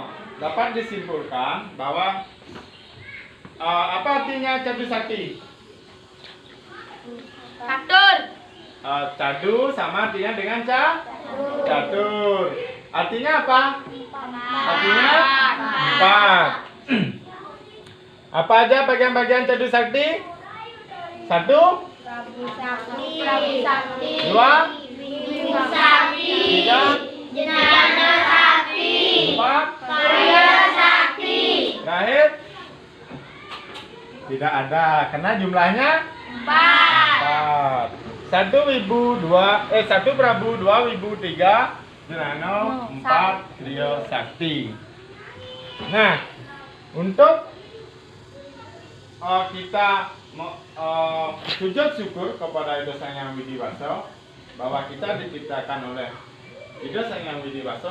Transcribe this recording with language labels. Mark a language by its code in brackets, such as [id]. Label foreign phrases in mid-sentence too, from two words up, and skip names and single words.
[id] Dapat disimpulkan bahwa apa artinya Cadu Sakti? Catur. Cadu sama artinya dengan catur. Artinya apa? Artinya 4. Apa aja bagian-bagian Cadu Sakti? 1, Prabu Sakti. Prabu Sakti. 2, Wibu Sakti. 3, Jenana Sakti. 4, Kriya Sakti. terakhir tidak ada karena jumlahnya 4. 4. 1 Wibu 2 1 Prabu, 2 Wibu, 3 Jenano, 4 Kriya Sakti. Nah, untuk kita sujud syukur kepada Hidup Sang Yang Widiwasa bahwa kita diciptakan oleh Hidup Sang Yang Widiwasa.